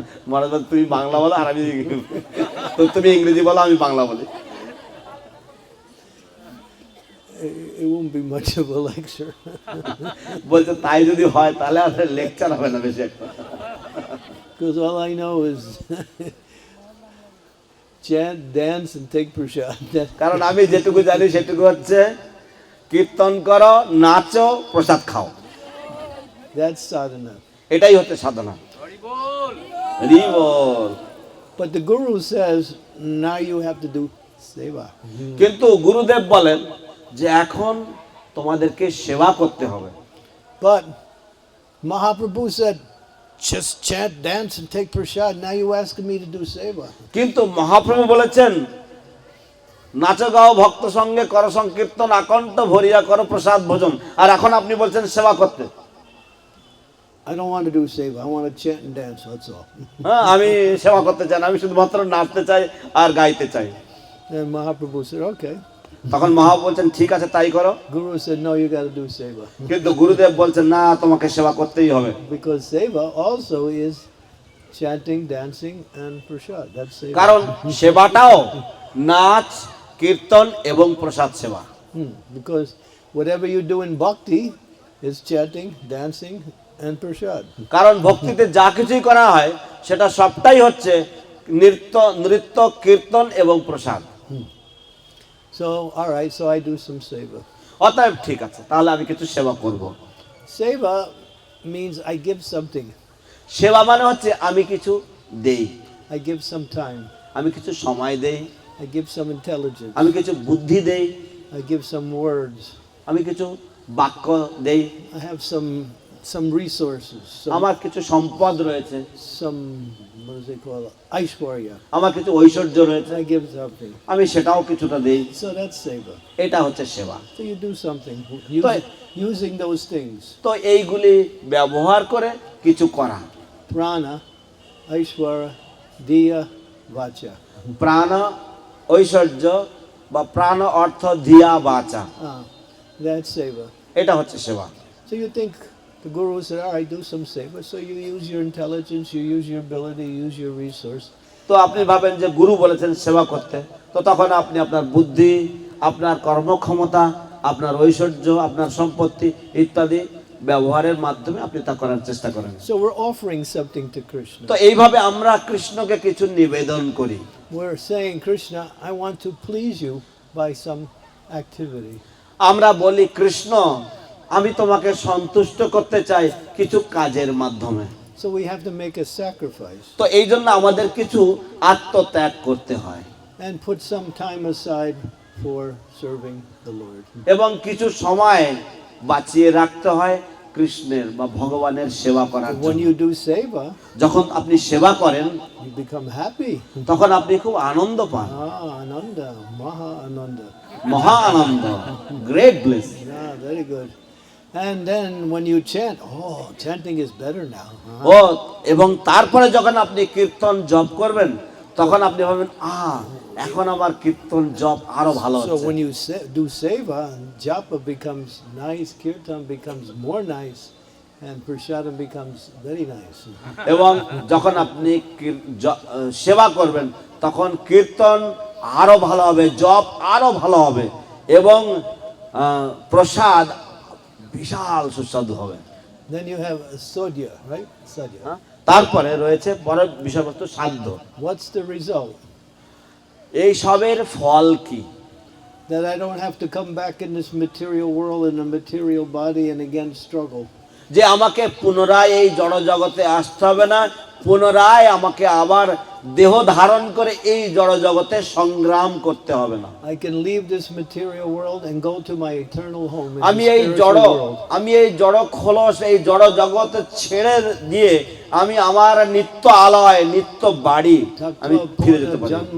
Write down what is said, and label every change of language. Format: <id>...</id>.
<bn>মহারাজ তুমি বাংলা বলো আর আমি তুমি ইংরেজি বলো, আমি বাংলা বলি।</bn> <en>It won't be much of a lecture.</en> <bn>বলছে তাই যদি হয় তাহলে আর লেকচার হবে না বেশি একটা।</bn> <en>Because all I know is chant, dance, and take prasad.</en> <bn>কারণ আমি যেটুকু জানি সেটুকু হচ্ছে কীর্তন করো, নাচো, প্রসাদ খাও।</bn> <en>That's sadhana.</en> <bn>এটাই হচ্ছে সাধনা। হরি বল।</bn> <en>But the Guru says, now you have to do seva.</en> <bn>কিন্তু গুরুদেব বলেন যে এখন তোমাদেরকে সেবা করতে হবে।</bn> <en>But Mahaprabhu said, just chant, dance, and take prasad. Now you asking me to do seva.</en> <bn>কিন্তু মহাপ্রভু বলেছেন, নাচো গাও ভক্ত সঙ্গে করো সংকীর্তন, আকণ্ঠ ভরিয়া করো প্রসাদ ভোজন। আর এখন আপনি বলছেন সেবা করতে।</bn> <en>I don't want to do seva. I want to chant and dance. That's all.</en> <bn>হ্যাঁ, আমি সেবা করতে চাই না, আমি শুধুমাত্র নাচতে চাই আর গাইতে চাই।</bn> <en>Then Mahaprabhu said, okay.</en> <bn>তখন মহাপ্রভু বলছেন ঠিক আছে তাই করো।</bn> <en>Guru said, no, you got to do seva.</en> <bn>কিন্তু গুরুদেব বলছেন না, তোমাকে সেবা করতেই হবে।</bn> <en>Because seva also is chanting, dancing, and prasad. That's seva.</en> <bn>কারণ সেবাটাও নাচ, কীর্তন এবং প্রসাদ সেবা।</bn> <en>Because whatever you do in bhakti is chanting, dancing, and prasad.</en> <bn>কারণ ভক্তিতে যা কিছুই করা হয় সেটা সবটাই হচ্ছে নৃত্য, কীর্তন এবং প্রসাদ।</bn> <en>So, all right, so I do some seva.</en> <bn>অতএব ঠিক আছে, তাহলে আমি কিছু সেবা করব।</bn> <en>Seva means I give something.</en> <bn>সেবা মানে হচ্ছে আমি কিছু দেই,</bn> <en>I give some time.</en> <bn>আমি কিছু সময় দেই,</bn> <en>I give some intelligence.</en> <bn>আমি কিছু বুদ্ধি দেই,</bn> <en>I give some words.</en> <bn>আমি কিছু বাক্য দেই,</bn> <en>I have some resources.</en> <bn>আমার কিছু সম্পদ রয়েছে,</bn> <en>Some what does they call it? Aishwarya.</en> <bn>আমার কিছু ঐশ্বর্য রয়েছে,</bn> <en>I give something.</en> <bn>আমি সেটাও কিছুটা দেই।</bn> <en>So that's seva.</en> <bn>এটা হচ্ছে সেবা।</bn> <en>So you do something using those things.</en> <bn>তো এইগুলি ব্যবহার করে কিছু করা।</bn> <sa>Prana, Aishwarya, Diya, Vacha.</sa> <bn>প্রাণ, ঐশ্বর্য বা প্রাণ অর্থ ধিয়া বাচা,</bn> <en>That's seva.</en> <bn>এটা হচ্ছে সেবা।</bn> <en>So you think the Guru said, all right, do some seva. So you use your intelligence, you use your ability, you use your resource.</en> <bn>তো আপনি ভাবেন যে গুরু বলেছেন সেবা করতে, তো তখন আপনি আপনার বুদ্ধি, আপনার কর্মক্ষমতা, আপনার ঐশ্বর্য, আপনার সম্পত্তি ইত্যাদি ব্যবহারের মাধ্যমে আপনি তা করার চেষ্টা করেন।</bn> <en>So we're offering something to Krishna.</en> <bn>তো এইভাবে আমরা কৃষ্ণকে কিছু নিবেদন করি।</bn> <en>We're saying, Krishna, I want to please you by some activity.</en> <bn>আমরা বলি, কৃষ্ণ, আমি তোমাকে সন্তুষ্ট করতে চাই কিছু কাজের মাধ্যমে।</bn> <en>So we have to make a sacrifice</en> <bn>তো এই জন্য আমাদের কিছু আত্মত্যাগ করতে হয়</bn> <en>and put some time aside for serving the Lord.</en> <bn>এবং কিছু সময় বাঁচিয়ে রাখতে হয় কৃষ্ণের বা ভগবানের সেবা করার</bn> <en>When</en> <bn>জন্য।</bn> <en>you do seva,</en> <bn>যখন আপনি সেবা করেন</bn> <en>you become happy.</en> <bn>তখন আপনি খুব আনন্দ পান,</bn> <sa>Ananda, Maha Ananda.</sa> <bn>মহা আনন্দ,</bn> <en>Great bless. Yeah, very good. And then when you chant, oh, chanting is better now.</en> <bn>ও এবং তারপরে যখন আপনি কীর্তন জপ করবেন তখন আপনি ভাবেন, এখন আমার কীর্তন জপ আরো ভালো</bn> <en>So</en> <bn>হচ্ছে।</bn> <en>when you do seva, japa becomes nice, kirtan becomes more nice, and prashadam becomes very nice.</en> <bn>এবং যখন আপনি সেবা করবেন তখন কীর্তন আরো ভালো হবে, জপ আরো ভালো হবে এবং প্রসাদ বিশাল সুস্বাদু হবে।</bn> <en>Then you have sadhya, right? Sadhya.</en> <bn>তারপরে রয়েছে পরের বিষয়বস্তু সাধ্য।</bn> <en>What's the result?</en> <bn>এই সবের ফল কি?</bn> <en>That I don't have to come back in this material world in a material body and again struggle.</en> <bn>যে আমাকে পুনরায় এই জড় জগতে আসতে হবে না, পুনরায় আমাকে আবার দেহ ধারণ করে এই জড় জগতে সংগ্রাম করতে হবে না।</bn> <en>I can leave this material world and go to my eternal home in</en> <bn>আমি</bn> <en>the</en> <bn>এই জড়</bn> <en>spiritual world.</en> <bn>আমি এই জড় খোলস, এই জড় জগতে ছেড়ে দিয়ে আমি আমার নিত্য আলয়, নিত্য বাড়ি আমি ফিরে যেতে পারি।</bn>